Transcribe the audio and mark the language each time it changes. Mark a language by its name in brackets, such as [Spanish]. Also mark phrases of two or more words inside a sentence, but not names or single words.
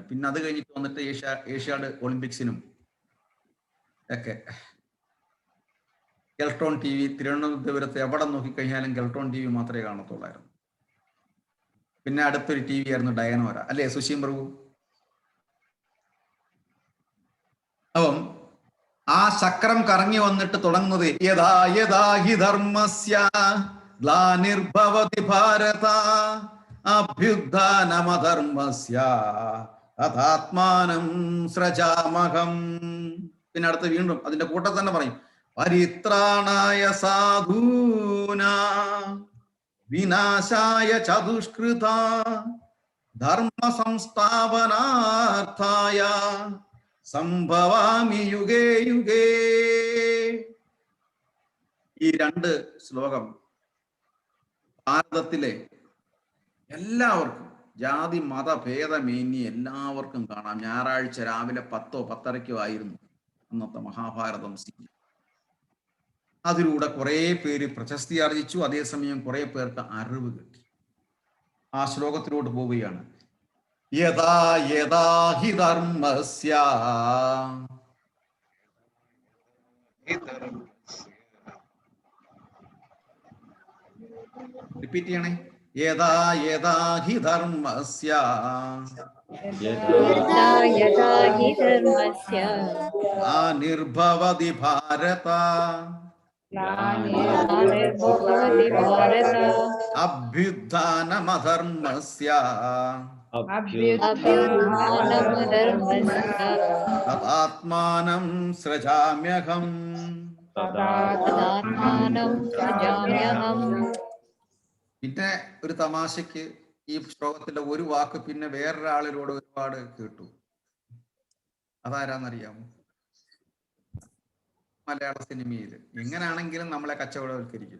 [Malayalam] പിന്നെ അത് കഴിഞ്ഞിട്ട് വന്നിട്ട് ഏഷ്യാഡ് ഒളിമ്പിക്സിനും ഒക്കെ കെൽട്രോൺ TV, തിരുവനന്തപുരത്ത് എവിടെ നോക്കിക്കഴിഞ്ഞാലും കെൽട്രോൺ TV മാത്രമേ കാണത്തുള്ളായിരുന്നു. പിന്നെ അടുത്തൊരു TV ആയിരുന്നു ഡയനോര, അല്ലേ സുശീം പ്രഭു? അപ്പം ആ ചക്രം കറങ്ങി വന്നിട്ട് തുടങ്ങുന്നത് [Sanskrit] യഥാ യഥാ ഹി ധർമ്മസ്യ ഗ്ലാനിർഭവതി ഭാരത അഭ്യുത്ഥാനമധർമ്മസ്യ തഥാത്മാനം സൃജാമഹം. [Malayalam] പിന്നെ അടുത്ത് വീണ്ടും അതിന്റെ കൂട്ടത്തിൽ തന്നെ പറയും [Sanskrit] പരിത്രാണായ സാധൂനാ വിനാശായ ചതുഷ്കൃത ധർമ്മ സംസ്ഥാപനാർത്ഥായ സംഭവാമി യുഗേ യുഗേ. [Malayalam] ഈ രണ്ട് ശ്ലോകം ഭാരതത്തിലെ എല്ലാവർക്കും, ജാതി മത ഭേദമേന്യേ എല്ലാവർക്കും കാണാം. ഞായറാഴ്ച രാവിലെ 10 10:30 ആയിരുന്നു അന്നത്തെ മഹാഭാരതം സീൻ. അതിലൂടെ കുറെ പേര് പ്രശസ്തി ആർജിച്ചു, അതേസമയം കുറെ പേർക്ക് അറിവ് കിട്ടി. ആ ശ്ലോകത്തിലോട്ട് പോവുകയാണ്. [Sanskrit] യഥാ യഥാ ഹി ധർമ്മസ്യ, [Malayalam] റിപ്പീറ്റ് ചെയ്യണേ. [Sanskrit] യഥാ യഥാ ഹി ധർമ്മസ്യ നിർഭവതി ഭാരത അഭ്യുത്ഥാനമധർമ്മസ്യ തദാത്മാനം സൃജാമ്യഹം. [Malayalam] പിന്നെ ഒരു തമാശക്ക് ഈ ശ്ലോകത്തിന്റെ ഒരു വാക്ക് പിന്നെ വേറൊരാളിലൂടെ ഒരുപാട് കേട്ടു. അതാരാന്നറിയാമോ? മലയാള സിനിമയിൽ എങ്ങനെയാണെങ്കിലും നമ്മളെ കച്ചവടവൽക്കരിക്കും.